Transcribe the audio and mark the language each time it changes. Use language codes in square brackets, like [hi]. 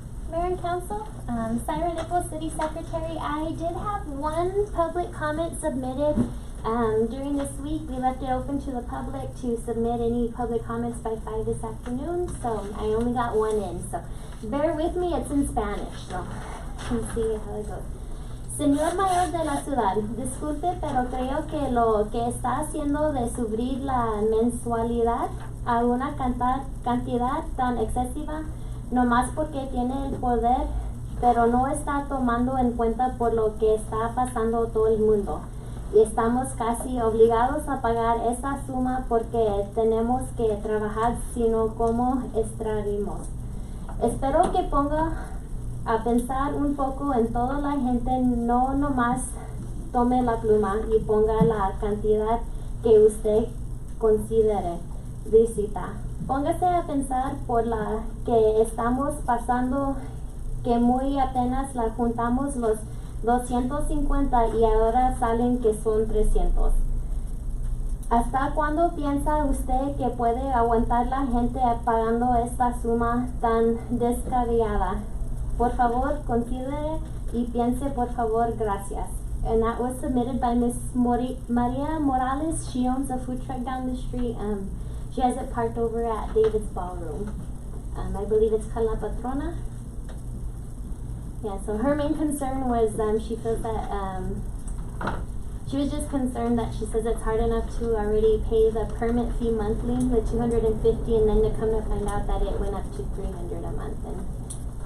[en] Mayor and Council, Syra Nichols, City Secretary. I did have one public comment submitted during this week. We left it open to the public to submit any public comments by 5 this afternoon, so I only got one in. So bear with me, it's in Spanish, so you can see how it goes. [es] Señor Mayor de la Ciudad, disculpe, pero creo que lo que está haciendo de subir la mensualidad a una cantidad tan excesiva, nomás porque tiene el poder, pero no está tomando en cuenta por lo que está pasando todo el mundo. Y estamos casi obligados a pagar esa suma porque tenemos que trabajar, sino como extraímos. Espero que ponga a pensar un poco en toda la gente, no nomás tome la pluma y ponga la cantidad que usted considere lícita. Póngase a pensar por la que estamos pasando, que muy apenas la juntamos los 250 y ahora salen que son 300. ¿Hasta cuándo piensa usted que puede aguantar la gente pagando esta suma tan descabellada? Por favor, considere y piense, por favor, gracias. [en] And that was submitted by Miss Maria Morales. She owns a food truck down the street. She has it parked over at David's Ballroom. I believe it's Cala Patrona. Yeah, so her main concern was she feels that she was just concerned that she says it's hard enough to already pay the permit fee monthly, the $250, and then to come to find out that it went up to $300 a month.